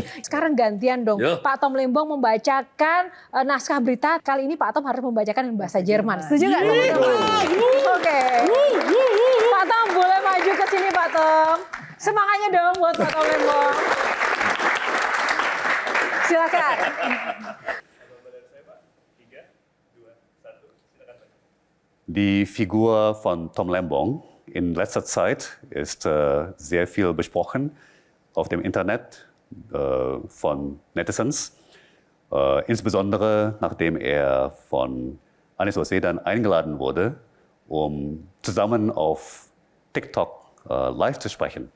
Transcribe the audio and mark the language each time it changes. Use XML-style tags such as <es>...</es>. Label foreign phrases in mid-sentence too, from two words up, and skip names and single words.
<id>Sekarang gantian dong, Pak Tom Lembong membacakan naskah berita. Kali ini Pak Tom harus membacakan dalam bahasa Jerman. Setuju nggak teman-teman? Oke. Pak Tom boleh maju ke sini Pak Tom. Semangatnya dong buat Pak Tom Lembong. Silakan.</id> <de>Die Figur von Tom Lembong in letzter Zeit ist sehr viel besprochen auf dem Internet von Netizens, insbesondere nachdem er von Anies Baswedan eingeladen wurde, um zusammen auf TikTok live zu sprechen.</de>